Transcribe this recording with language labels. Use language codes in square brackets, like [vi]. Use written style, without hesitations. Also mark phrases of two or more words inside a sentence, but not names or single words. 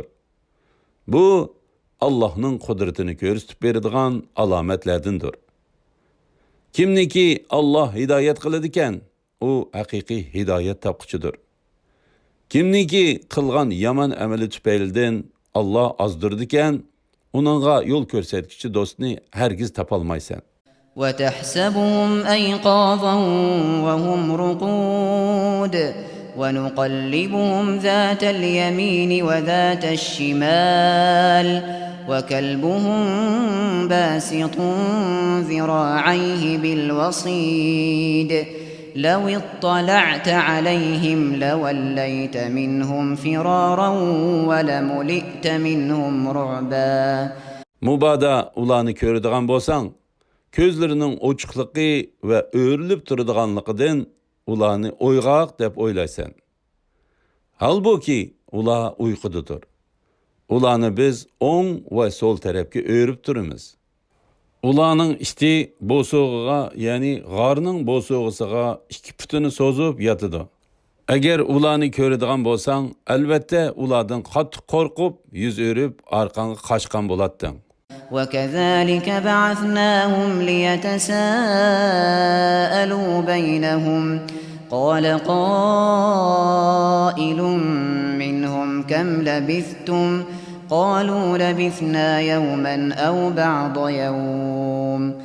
[uz] Bu Allohning qudratini ko'rsatib beradigan alomatlardandir. Kimniki Alloh hidoyat qiladi ekan, u haqiqiy hidoyat topquchidir. Kimniki qilgan yomon amali tufaylidan Alloh ozdirdi ekan, uningga yo'l ko'rsatuvchi do'stni hargiz topolmaysan. [ar] وتحسبهم أيقاظا وهم رقود ونقلبهم ذات اليمين وذات الشمال وكلبهم باسط ذراعيه بالوصيد لو اطلعت عليهم لوليت منهم فرارا ولملئت منهم رعبا. [uz] Mubada ularni ko'radigan bo'lsang, ko'zlarining ochiqligi va o'rilib turadiganligidan ularni o'yg'oq deb o'ylaysan. Halbuki ular uyqudadir. Ularni biz o'ng va so'l tarafga o'rib turamiz. Ularning isti bo'sog'iga, ya'ni g'orning bo'sog'isiga ikki putini so'zib yotadi. Agar ularni ko'radigan bo'lsang, albatta ulardan qattiq qo'rqib, yuz o'rib, orqangga qochgan bo'larding. [ar] وكذلك بعثناهم ليتساءلوا بينهم قال قائل منهم كم لبثتم قالوا لبثنا يوما أو بعض يوم